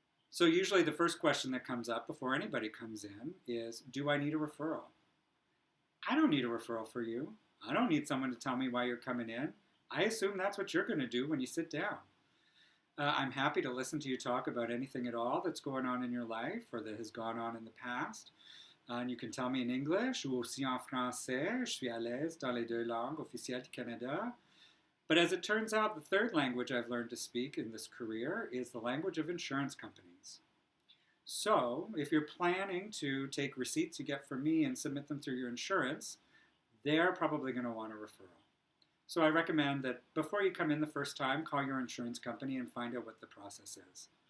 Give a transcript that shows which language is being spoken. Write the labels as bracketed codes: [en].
[en] So usually the first question that comes up before anybody comes in is, do I need a referral? I don't need a referral for you. I don't need someone to tell me why you're coming in. I assume that's what you're going to do when you sit down. I'm happy to listen to you talk about anything at all that's going on in your life or that has gone on in the past. And you can tell me in English [fr] ou aussi en français. Je suis à l'aise dans les deux langues officielles du Canada. [en] But as it turns out, the third language I've learned to speak in this career is the language of insurance companies. So if you're planning to take receipts you get from me and submit them through your insurance, they're probably going to want a referral. So I recommend that before you come in the first time, call your insurance company and find out what the process is.